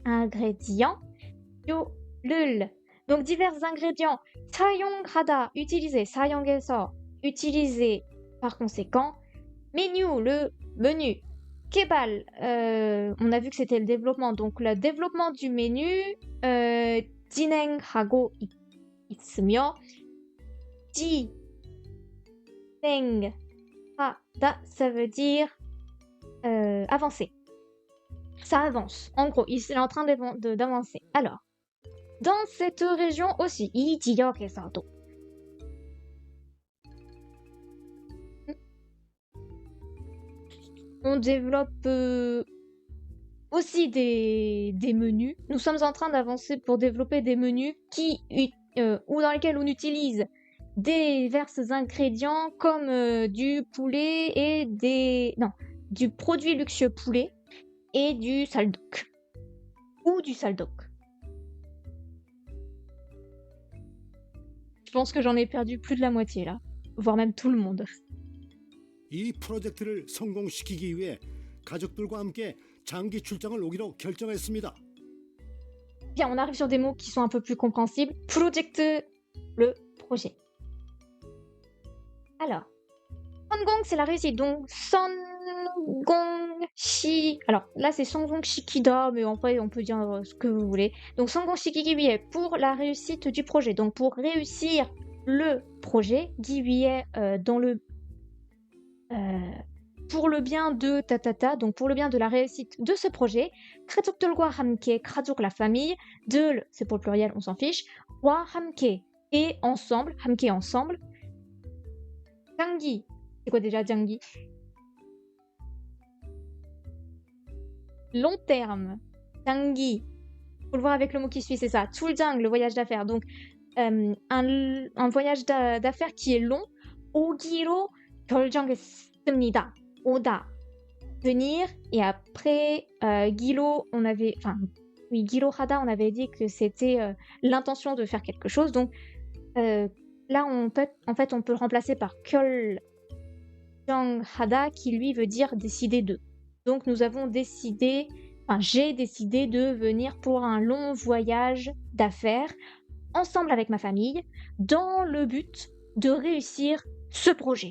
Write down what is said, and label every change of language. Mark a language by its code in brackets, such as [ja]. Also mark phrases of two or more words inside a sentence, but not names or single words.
[fr] Yo, lul. Donc divers ingrédients. 사용하다, utiliser. 사용해서, utiliser. Par conséquent, menu, le menu. 개발, on a vu que c'était le développement. Donc le développement du menu, [ko] 진행하고 있으며, 진행하다, [fr] ça veut dire avancer. Ça avance. En gros, il est en train d'avancer. Alors, dans cette région aussi, [ko] 이 지역에서도. [fr] On développe aussi des menus. Nous sommes en train d'avancer pour développer des menus ou dans lesquels on utilise divers ingrédients comme du poulet et du produit luxueux poulet et du saldoc. Ou du saldoc. Je pense que j'en ai perdu plus de la moitié là, voire même tout le monde. [ko] 이 프로젝트를 성공시키기 위해 가족들과 함께 장기 출장을 오기로 결정했습니다. [fr] Bien, on arrive sur des mots qui sont un peu plus compréhensibles. Project, le projet. Alors, 성공, c'est la réussite. Donc, 성공시... alors, là, c'est 성공시키다, mais en fait, on peut dire ce que vous voulez. Donc, [ko] 성공시키기 위해, [fr] pour la réussite du projet. Donc, pour réussir le projet, [ko] 기기 위해, [fr] dans le... pour le bien de donc pour le bien de la réussite de ce projet, [ko] 가족들과 함께, 가족, [fr] la famille, 들, c'est pour le pluriel, on s'en fiche, [ko] 와 함께, [fr] et ensemble, 함께 ensemble, 장기, c'est quoi déjà 장기? Long terme, 장기, faut le voir avec le mot qui suit, c'est ça, 출장, le voyage d'affaires, donc un voyage d'affaires qui est long, [ko] 오기로 결정했습니다. 오다, [fr] venir, et après [ko] 기로, 기로 하다, [fr] on avait dit que c'était l'intention de faire quelque chose, donc là on peut le remplacer par 결정하다 qui lui veut dire décider de. Donc nous avons décidé, j'ai décidé de venir pour un long voyage d'affaires ensemble avec ma famille dans le but de réussir ce projet.